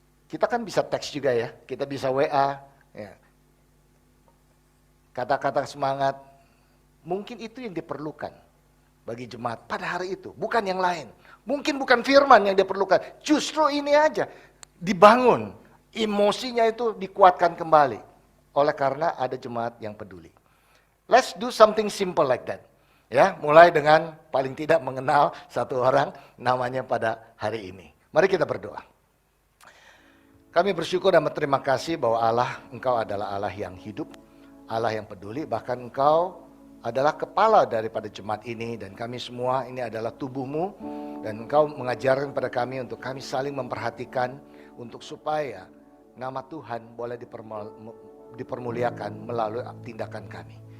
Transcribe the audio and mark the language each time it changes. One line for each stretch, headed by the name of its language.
Indonesian: Kita kan bisa teks juga ya, kita bisa WA. Ya. Kata-kata semangat, mungkin itu yang diperlukan bagi jemaat pada hari itu, bukan yang lain. Mungkin bukan firman yang diperlukan, justru ini aja, dibangun, emosinya itu dikuatkan kembali, oleh karena ada jemaat yang peduli.
English: Let's do something simple like that.
Indonesian: Ya, mulai dengan paling tidak mengenal satu orang namanya pada hari ini. Mari kita berdoa. Kami bersyukur dan berterima kasih bahwa Allah, Engkau adalah Allah yang hidup, Allah yang peduli, bahkan Engkau adalah kepala daripada jemaat ini, dan kami semua ini adalah tubuhmu, dan Engkau mengajarkan pada kami untuk kami saling memperhatikan, untuk supaya nama Tuhan boleh dipermuliakan melalui tindakan kami.